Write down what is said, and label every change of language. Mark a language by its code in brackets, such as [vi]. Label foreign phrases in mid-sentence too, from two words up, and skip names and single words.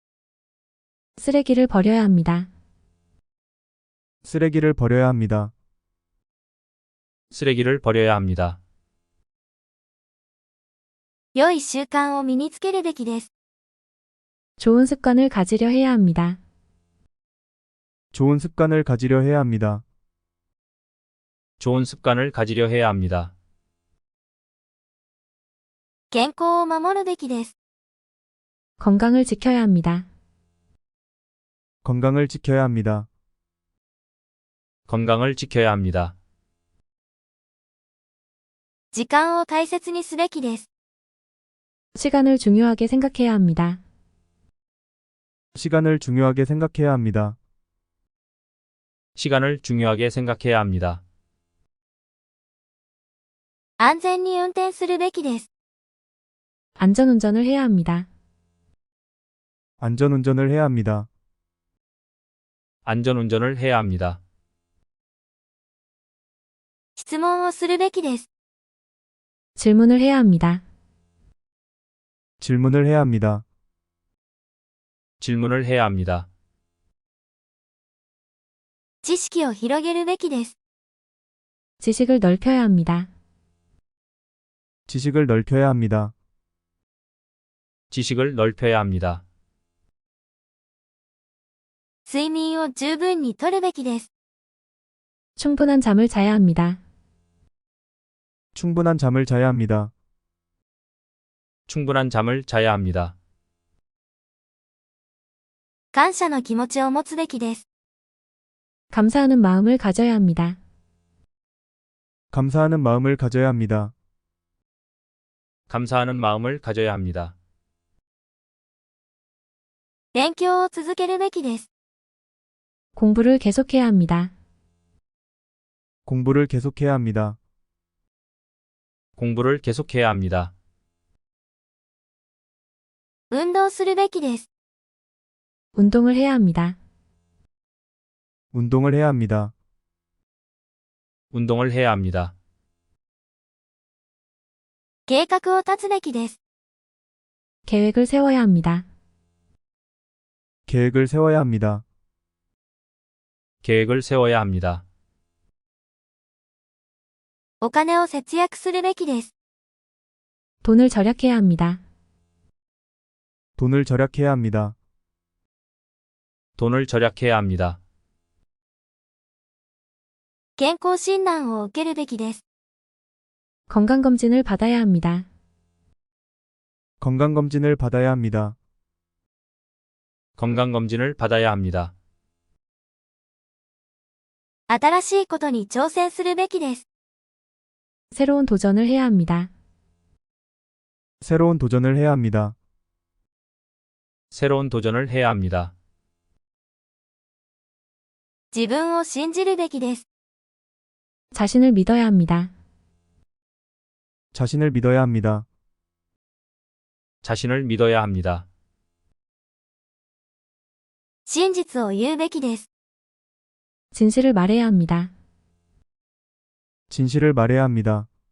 [ko] 쓰레기를 버려야 합니다. 쓰레기를 버려야 합니다. 쓰레기를 버려야 합니다. [ja] 良い習慣を身につけるべきです。 [ko] 좋은 습관을 가지려 해야 합니다. 좋은 습관을 가지려 해야 합니다. 좋은 습관을 가지려 해야 합니다. [ja] 健康を守るべきです。 [ko] 건강을 지켜야 합니다. 건강을 지켜야 합니다. 건강을 지켜야 합니다. [ja] 時間を大切にすべきです。 [ko] 시간을 중요하게 생각해야 합니다. 시간을 중요하게 생각해야 합니다. 시간을 중요하게 생각해야 합니다. [ja] 安全に運転するべきです。 [ko] 안전운전을 해야 합니다. 안전운전을 해야 합니다. 안전운전을 해야 합니다. [ja] 質問をするべきです。 [ko] 질문을 해야 합니다. 질문을 해야 합니다. 질문을 해야 합니다. [ja] 知識を広げるべきです。 [ko] 지식을 넓혀야 합니다. 지식을 넓혀야 합니다. 지식을 넓혀야 합니다. [ja] 睡眠を十分にとるべきです。 [ko] 충분한 잠을 자야 합니다. 충분한 잠을 자야 합니다. 충분한 잠을 자야 합니다. [ja] 感謝の気持ちを持つべきです。 [ko] 감사하는 마음을 가져야 합니다. 감사하는 마음을 가져야 합니다. 감사하는 마음을 가져야 합니다. [ja] 勉強を続けるべきです。 [ko] 공부를 계속해야 합니다. 공부를 계속해야 합니다. 공부를 계속해야 합니다. [ja] 運動するべきです。 [ko] 운동을 해야 합니다. 운동을 해야 합니다. 운동을 해야 합니다. [ja] 計画を立つべきです。 [ko] 계획을 세워야 합니다. 계획을 세워야 합니다. 계획을 세워야 합니다. [ja] お金を節約するべきです。 [ko] 돈을 절약해야 합니다. 돈을 절약해야 합니다. 돈을 절약해야 합니다. [ja] 健康診断を受けるべきです。 [ko] 건강검진을 받아야 합니다. 건강검진을 받아야 합니다. 건강검진을 받아야 합니다. [ja] 新しいことに挑戦するべきです。 [ko] 새로운 도전을 해야 합니다. 새로운 도전을 해야 합니다. 새로운 도전을 해야 합니다. [ja] 自分を信じるべきです。 [ko] 자신을 믿어야 합니다. 자신을 믿어야 합니다. 자신을 믿어야 합니다. [ja] 真実を言うべきです。 [ko] 진실을 말해야 합니다. 진실을 말해야 합니다.